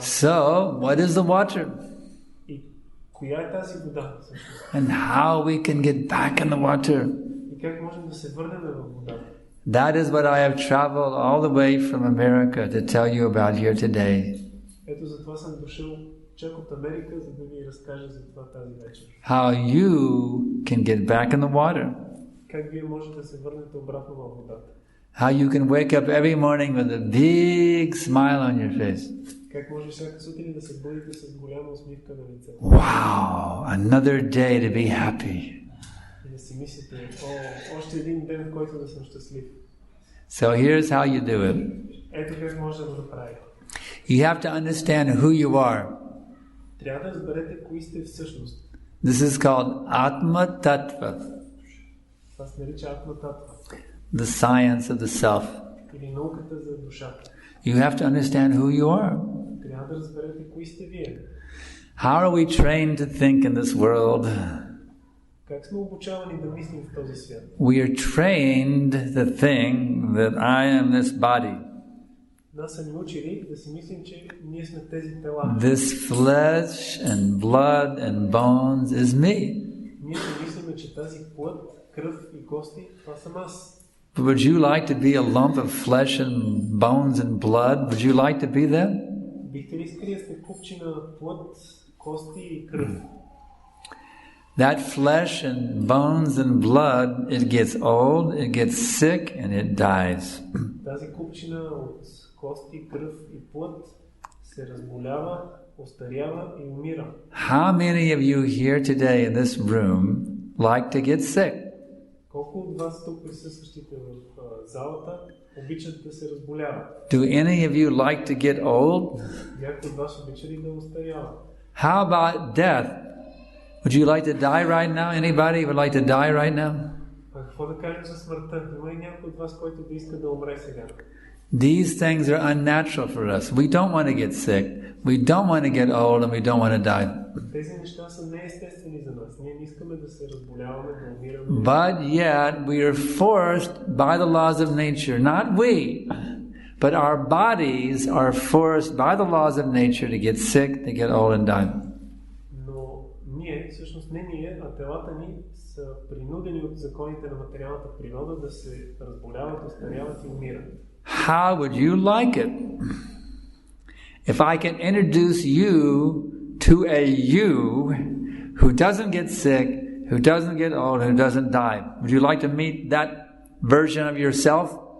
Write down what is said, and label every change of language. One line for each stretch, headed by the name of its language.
English: So, what is the water?
Bulgarian: И коя е тази вода?
English: And how we can get back in the water?
Bulgarian: И как можем да се върнем в водата?
English: That is what I have traveled all the way from America to tell you about here today.
Bulgarian: Ето затова съм дошъл чак от Америка, за да ви разкажа за това тази вечер.
English: How you can get back in the water.
Bulgarian: Как вие можете да се върнете обратно във водата?
English: How you can wake up every morning with a big smile on your face.
Bulgarian: Как може всяка сутрин да се будите с голяма усмивка на лицето?
English: Wow, another day to be happy.
Bulgarian: И да си мислите, още един ден, в който да съм щастлив.
English: So here's how you do it.
Bulgarian: Ето как може да го направите.
English: You have to understand who you are.
Bulgarian: Трябва да разберете кои сте всъщност.
English: This is called Atma Tattva,
Bulgarian: Това се нарича Атма Татва.
English: the science of the self.
Bulgarian: Или науката за душата.
English: You have to understand who you are.
Bulgarian: Трябва да разберете кои сте вие.
English: How are we trained to think in this world?
Bulgarian: Как сме обучавани да мислим в този свят?
English: We are trained to think that I am this body.
Bulgarian: Нас са ни учили да си мислим, че ние сме тези тела.
English: This flesh and blood and bones is me.
Bulgarian: Ние си мислиме, че тази плът, кръв и кости, това съм аз.
English: Would you like to be a lump of flesh and bones and blood? Would you like to be that?
Bulgarian: Бихте ли искали да сте купчина плът, кости и кръв?
English: That flesh and bones and blood, it gets old, it gets sick, and it dies.
Bulgarian: Тази купчина от кости, кръв и плът се разболява, остарява и умира.
English: How many of you here today in this room like to get sick?
Bulgarian: Колко от вас тук присъстващите в залата обичат да се разболяват?
English: Do any of you like to get old?
Bulgarian: Някой от вас обича ли да остарява?
English: How about death? Would you like to die right now? Anybody would like to die right now?
Bulgarian: А какво да кажем за смъртта? Има ли някой от вас, който да иска да умре сега?
English: These things are unnatural for us. We don't want to get sick. We don't want to get old, and we don't want to die.
Bulgarian: Тези неща са неестествени за нас. Ние не искаме да се разболяваме, да умираме.
English: But yet we are forced by the laws of nature, not we, but our bodies are forced by the laws of nature to get sick, to get old and die.
Bulgarian: Но ние, всъщност не ние, а телата ни са принудени от законите на материалната природа да се разболяват, остаряват и умират.
English: How would you like it If I can introduce you to a you who doesn't get sick, who doesn't get old, who doesn't die, would you like to meet that version of yourself?